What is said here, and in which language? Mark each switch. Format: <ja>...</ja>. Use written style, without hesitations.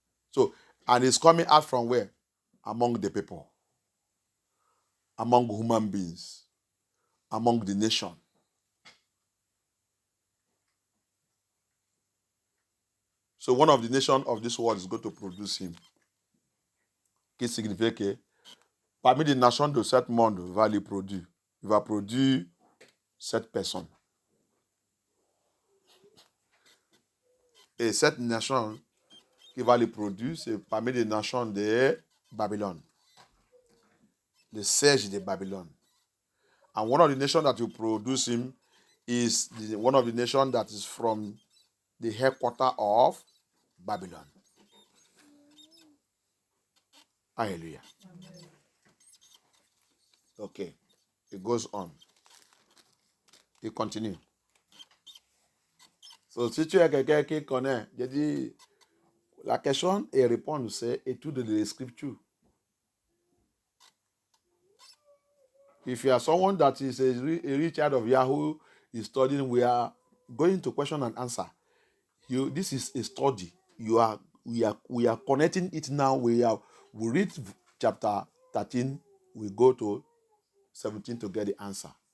<en>So, and it's coming out from where? Among the people. Among human beings. Among the nation. So one of the nations of this world is going to produce him.</en> <fr>Qui signifie que parmi les nations de ce monde va les produire. Il va produire cette personne. Et cette nation qui va les produire, c'est parmi les nations de Babylone. The siege de Babylone.</fr> <en>And one of the nations that will produce him is one of the nations that is from the headquarters of Babylon. Hallelujah. Amen. Okay. It goes on.</en> <fr>Il continue. So, si tu es quelqu'un qui connaît, je dis, la question et réponse, c'est étude de l'écriture.</fr> <en>If you are someone that is a real child of Yahoo, is studying, we are going to question and answer. This is a study. We are connecting it now. We read chapter 13. We go to 17 to get the answer.</en>